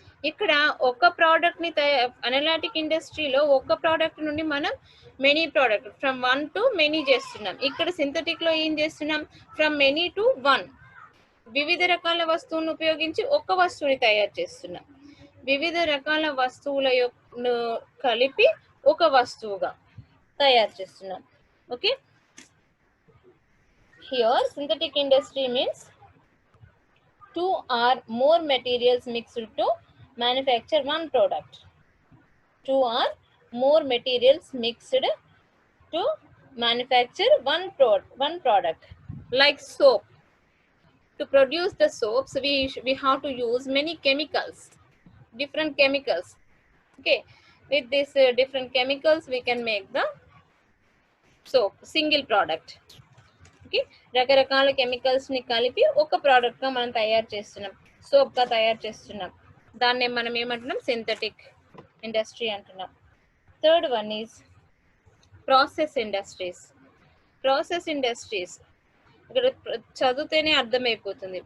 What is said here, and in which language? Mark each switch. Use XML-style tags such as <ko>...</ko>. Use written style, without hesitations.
<te>ఇక్కడ ఒక ప్రోడక్ట్ ని అనలాటిక్ ఇండస్ట్రీలో ఒక ప్రోడక్ట్ నుండి మనం many product from 1 to many చేస్తున్నాం. ఇక్కడ సింథటిక్ లో ఏం చేస్తున్నాం? From many to 1. వివిధ రకాల వస్తువులను ఉపయోగించి ఒక వస్తువుని తయారు చేస్తున్నాం. వివిధ రకాల వస్తువుల కలిపి ఒక వస్తువుగా తయారు చేస్తున్నాం.</te> <en>Okay, here synthetic industry means 2 or more materials mixed to manufacture one product. 2 or more materials mixed to manufacture one product. Like soap. To produce the soaps, we have to use many chemicals, different chemicals. Okay, with these different chemicals we can make the soap, single product.</en> <te>Okay, రకరకాల chemicals ని కలిపి ఒక product గా మనం తయారు చేస్తున్నాం, soap గా తయారు చేస్తున్నాం. దాన్ని మనం ఏమంటున్నాం? సింథటిక్ ఇండస్ట్రీ అంటున్నాం.</te> <en>Third one is process industries.</en> <te>Process industries ఇక్కడ చదివితేనే అర్థమైపోతుంది.</te>